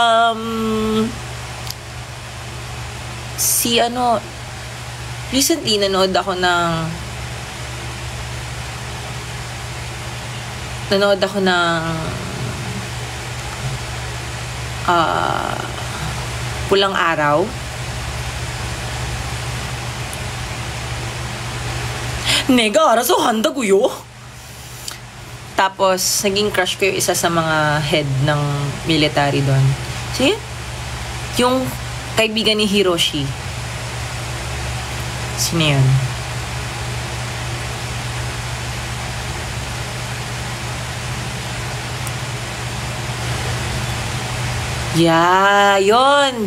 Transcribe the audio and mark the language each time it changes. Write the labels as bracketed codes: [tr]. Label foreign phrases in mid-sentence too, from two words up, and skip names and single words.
[tl] Recently, nanood ako ng Pulang Araw. [ko] 내가 알아서 한다고요? [tl] Tapos, naging crush ko yung isa sa mga head ng military doon. See? Yung kaibigan ni Hiroshi. Sino yun? Yeah, yun.